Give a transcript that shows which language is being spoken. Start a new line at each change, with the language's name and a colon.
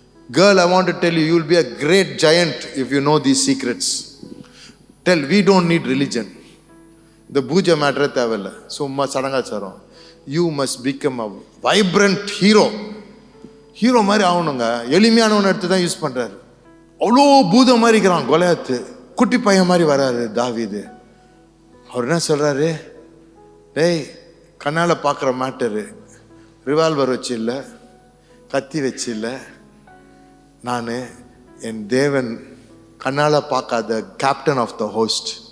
English: Girl, I want to tell you, you will be a great giant if you know these secrets. We don't need religion.
Tamil: The பூஜை மேட்டரே தேவையில்லை, சும்மா சடங்காச்சாரம்.
English: You must become a vibrant hero.
Tamil: Hero மாதிரி ஆகணுங்க. எளிமையானவனை எடுத்து தான் use பண்ணுறாரு. அவ்வளோ பூதம் மாதிரி இருக்கிறான் கொலையாத்து, குட்டி பையன் மாதிரி வராரு தாவீது. அவர் என்ன சொல்கிறாரு? டேய், கண்ணால் பார்க்குற மேட்டரு, ரிவால்வர் வச்சு இல்லை, கத்தி வச்சு இல்லை, நான் என் தேவன் கண்ணால் பார்க்காத
English: Captain of the host.